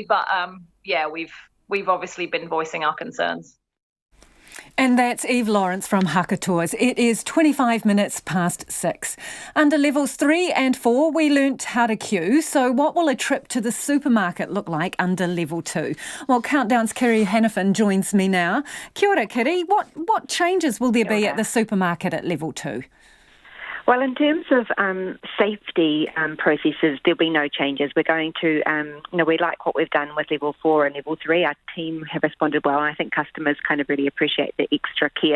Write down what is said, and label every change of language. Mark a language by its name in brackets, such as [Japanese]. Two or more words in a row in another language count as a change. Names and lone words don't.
[English] But we've obviously been voicing our concerns. And that's Eve Lawrence from Hakatours. It is 25 minutes past 6. Under levels 3 and 4, we learnt how to queue. So what will a trip to the supermarket look like under level 2? Well, Countdown's Kiri Hannafin joins me now. [Māori] Kia ora, Kiri. [English] What changes will there be at the supermarket at level 2? Well, in terms of safety processes, there'll be no changes. We're going to, we like what we've done with level 4 and level 3. Our team have responded well, and I think customers kind of really appreciate the extra care.